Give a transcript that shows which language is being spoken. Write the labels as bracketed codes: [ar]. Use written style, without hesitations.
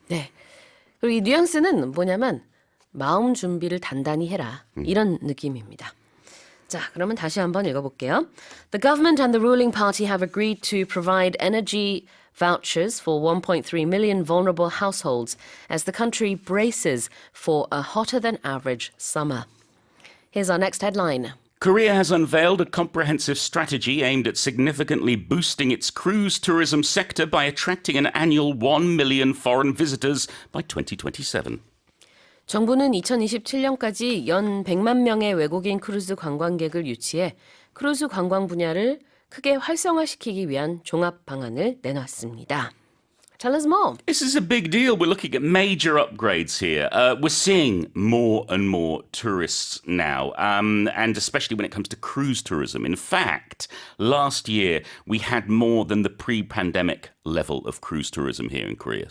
[ko] 네. 그리고 이 뉘앙스는 뭐냐면 마음 준비를 단단히 해라. 이런 느낌입니다. 자, 그러면 다시 한번 읽어볼게요. [en] The government and the ruling party have agreed to provide energy vouchers for 1.3 million vulnerable households as the country braces for a hotter than average summer. Here's our next headline. Korea has unveiled a comprehensive strategy aimed at significantly boosting its cruise tourism sector by attracting an annual 1 million foreign visitors by 2027. [ko] 정부는 2027년까지 연 100만 명의 외국인 크루즈 관광객을 유치해 크루즈 관광 분야를 크게 활성화시키기 위한 종합 방안을 내놨습니다. [en] Tell us more. This is a big deal. We're looking at major upgrades here. We're seeing more and more tourists now, and especially when it comes to cruise tourism. In fact, last year we had more than the pre-pandemic level of cruise tourism here in Korea.